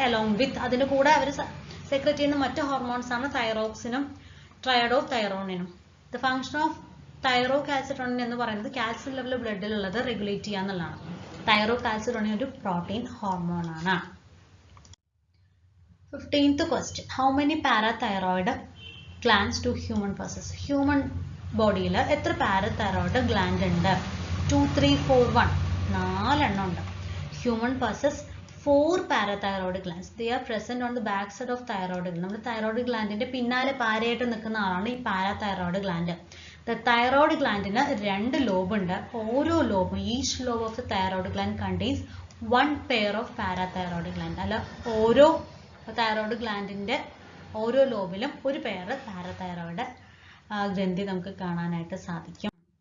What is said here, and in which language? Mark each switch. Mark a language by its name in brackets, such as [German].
[Malayalam] Along with അതിൻ്റെ കൂടെ അവർ secrete ചെയ്യുന്ന മറ്റ് ഹോർമോൺസ് ആണ് തൈറോക്സിനും ട്രയഡോ തൈറോണിനും. [English] the function of thyrocalcitonin [Malayalam] എന്ന് പറയുന്നത് കാൽസ്യം ലെവൽ ബ്ലഡിലുള്ളത് റെഗുലേറ്റ് ചെയ്യുക എന്നുള്ളതാണ്. തൈറോകാൽസിറ്റോണിൻ ഒരു പ്രോട്ടീൻ ഹോർമോൺ ആണ്. [English] 15th question. How many parathyroid glands do human possess? [Malayalam] Human ബോഡിയിൽ എത്ര പാരതൈറോയ്ഡ് ഗ്ലാൻഡ് ഉണ്ട്? 2, 3, 4, 1. 4 എണ്ണം ഉണ്ട്. [English] Human possess 4 parathyroid glands. They are present on the back side of thyroid gland. [Malayalam] നമ്മുടെ thyroid glandന്റെ പിന്നാലെ പാരയായിട്ട് നിൽക്കുന്ന ആളാണ് ഈ parathyroid gland. [English] The thyroid glandന് [Malayalam] 2 lobe ഉണ്ട്. ഓരോ ലോബും [English] each lobe of the thyroid gland contains one pair of parathyroid gland. [Malayalam] അല്ല ഓരോ thyroid glandന്റെ ഓരോ ലോബിലും ഒരു പെയർ പാരതൈറോയിഡ് ഗ്രന്ഥി നമുക്ക് കാണാനായിട്ട് സാധിക്കും.